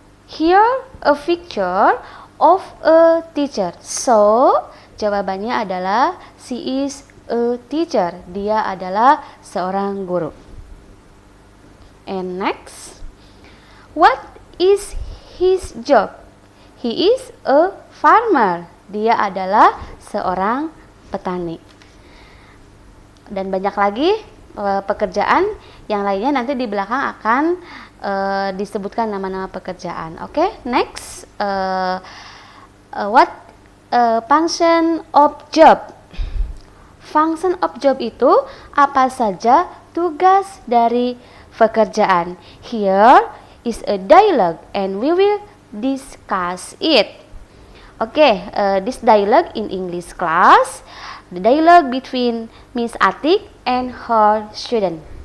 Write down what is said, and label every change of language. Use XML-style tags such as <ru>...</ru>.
<en>Here a picture of a teacher. So,</en> <id>jawabannya adalah</id> <en>she is a teacher.</en> <id>Dia adalah seorang guru.</id> <en>And next, what is his job? He is a farmer.</en> <id>Dia adalah seorang petani. Dan banyak lagi pekerjaan yang lainnya nanti di belakang akan disebutkan nama-nama pekerjaan.</id> <en>Oke, next, what function of job? Function of job</en> <id>itu apa saja tugas dari pekerjaan.</id> <en>Here is a dialogue and we will discuss it. Okay, this dialogue in English class, the dialogue between Miss Atik and her student.</en>